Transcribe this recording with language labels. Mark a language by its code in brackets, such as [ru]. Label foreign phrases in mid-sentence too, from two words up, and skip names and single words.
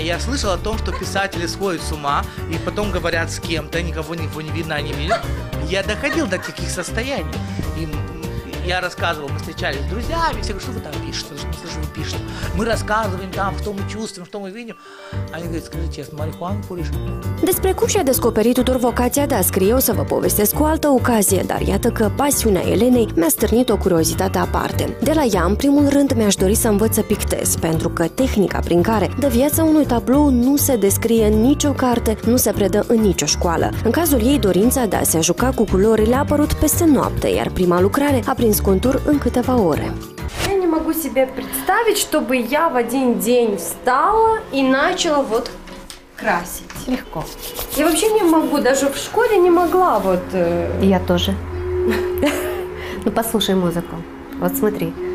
[ru] Я слышал о том, что писатели сходят с ума и потом говорят с кем-то, никого не видно, они видят. Я доходил до таких состояний. И я рассказывал, мы встречались с друзьями, все говорят, что вы там пишете, что вы пишете. Мы рассказываем там, что мы чувствуем, что мы видим. Они говорят, скажи честно, марихуану куришь? [ro] Despre cum și-a descoperit Tudor vocația de a scrie o să vă povestesc cu altă ocazie, dar iată că pasiunea Elenei mi-a stârnit o curiozitate aparte. De la ea, în primul rând, mi-aș dori să învăț să pictez, pentru că tehnica prin care dă viața unui tablou nu se descrie în nicio carte, nu se predă în nicio școală. În cazul ei, dorința de a se juca cu culorile a apărut peste noapte, iar prima lucrare a prins contur în câteva ore. [ru] Я не могу себе представить, чтобы я в один день встала и начала вот красить. Легко. Я вообще не могу, даже в школе не могла вот. Я тоже. Ну послушай музыку. Вот смотри.